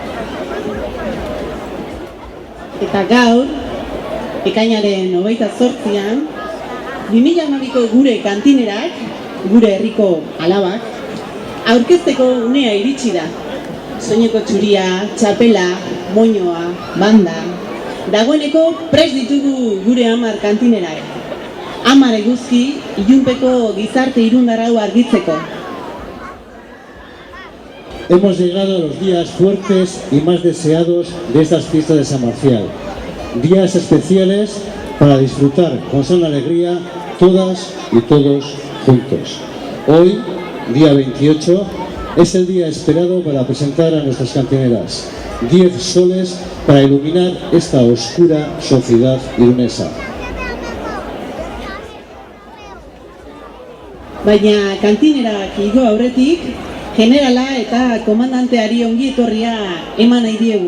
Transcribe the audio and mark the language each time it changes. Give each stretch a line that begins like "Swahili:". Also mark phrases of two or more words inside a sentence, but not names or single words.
Basque: Eta gaur, ekainaren 28an, 2012ko gure kantinerak, gure herriko alabak, aurkezteko unea iritsi da. Soineko txuria, txapela, moñoa, banda. Dagoeneko prest ditugu gure 10 kantinerak. 10 eguzki, ilunpeko gizarte irundarrau argitzeko.
Spanish: Hemos llegado a los días fuertes y más deseados de estas fiestas de San Marcial. Días especiales para disfrutar con sana alegría todas y todos juntos. Hoy, día 28, es el día esperado para presentar a nuestras cantineras. 10 soles para iluminar esta oscura sociedad irunesa.
Basque: Baina kantinerak igo aurretik, generala eta komandanteari ongi etorria eman nahi diegu.